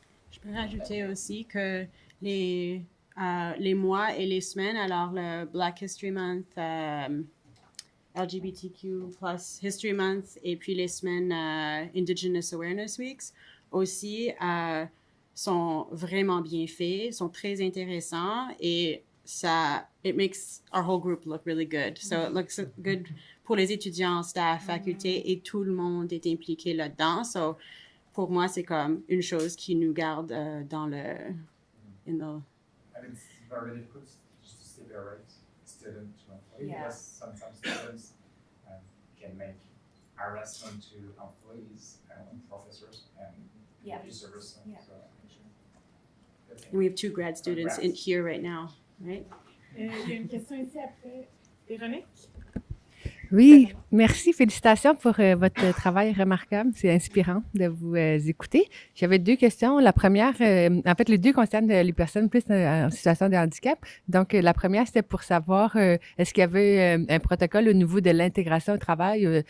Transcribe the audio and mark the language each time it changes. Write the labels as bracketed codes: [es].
[fr] Je peux rajouter aussi que les mois et les semaines, alors le Black History Month, LGBTQ+ History Month et puis les semaines Indigenous Awareness Weeks aussi sont vraiment bien faits, sont très intéressants et [en] it makes our whole group look really good. So it looks good [fr] pour les étudiants, staff, faculté et tout le monde est impliqué là-dedans. So pour moi, c'est comme une chose qui nous garde dans le... [en] And it's very difficult just to separate student to employee because sometimes students can make harassment to employees and professors and users. And we have 2 grad students in here right now, right? [fr] Il y a une question ici après. Véronique? Oui, merci. Félicitations pour votre travail remarquable. C'est inspirant de vous écouter. J'avais 2 questions. La première, en fait, les 2 concernent les personnes plus en situation de handicap. Donc, la première, c'était pour savoir est-ce qu'il y avait un protocole au niveau de l'intégration au travail